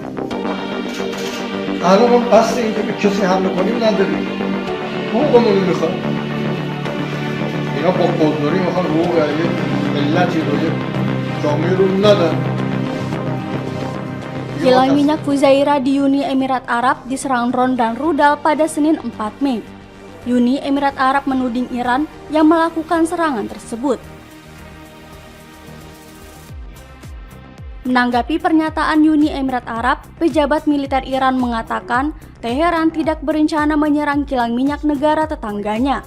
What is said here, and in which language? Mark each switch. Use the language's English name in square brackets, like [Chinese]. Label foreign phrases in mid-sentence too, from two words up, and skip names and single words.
[Persian] الان ما قصد اینکه به کسی حمله کنیم نداریم، حقوقمون رو میخوایم. اینا با قلدری میخوان حقوق ملتی رو یک جامعه رو ندن. [Indonesian] Kilang minyak Fujairah di Uni Emirat Arab diserang drone dan rudal pada Senin 4 Mei. Uni Emirat Arab menuding Iran yang melakukan serangan tersebut. Menanggapi pernyataan Uni Emirat Arab, pejabat militer Iran mengatakan Teheran tidak berencana menyerang kilang minyak negara tetangganya.